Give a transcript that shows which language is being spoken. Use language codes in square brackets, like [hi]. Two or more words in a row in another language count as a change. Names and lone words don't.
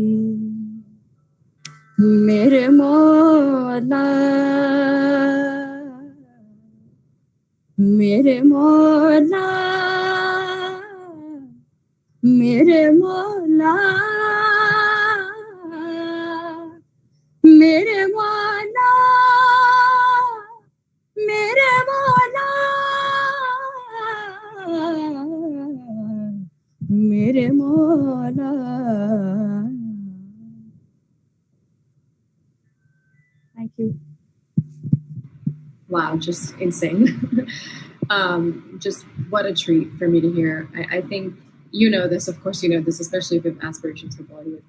[hi] मेरे मौला मेरे मौला मेरे मौला मेरे मौला मेरे मौला मेरे मौला [en] Thank you. Wow, just insane. Just what a treat for me to hear. I think you know this, of course you know this, especially if you have aspirations for Bollywood.